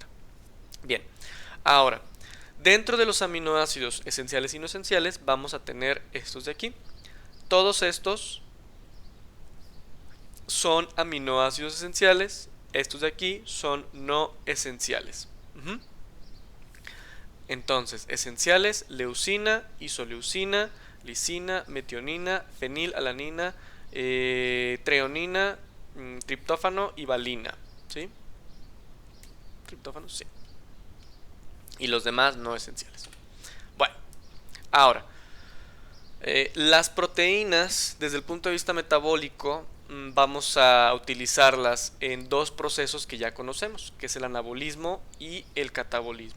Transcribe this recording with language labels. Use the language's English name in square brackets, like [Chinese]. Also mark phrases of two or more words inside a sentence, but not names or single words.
[Spanish] Bien, ahora, dentro de los aminoácidos esenciales y no esenciales vamos a tener estos de aquí. Todos estos son aminoácidos esenciales, estos de aquí son no esenciales. Entonces, esenciales: leucina, isoleucina, lisina, metionina, fenilalanina, treonina, triptófano y valina, ¿sí? Triptófano, sí. Y los demás no esenciales. Bueno, ahora, las proteínas, desde el punto de vista metabólico, vamos a utilizarlas en dos procesos que ya conocemos, que es el anabolismo y el catabolismo.